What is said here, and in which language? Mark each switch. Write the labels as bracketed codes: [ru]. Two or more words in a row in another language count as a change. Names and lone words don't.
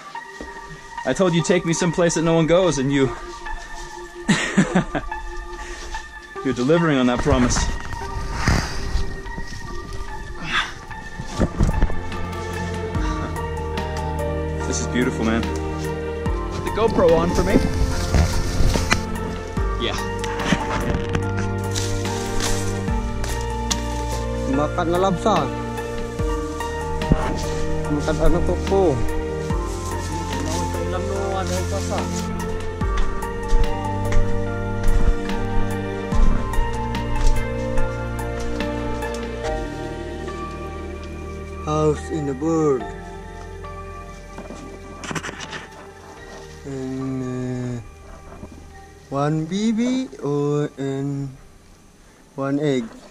[en] I told you take me someplace that no one goes, and you're delivering on that promise. This is beautiful, man. Put the GoPro on for me. Yeah. Makan na labsa. Makan ano po. Ilam no ano pa sa. House in the bird. And one baby and one egg.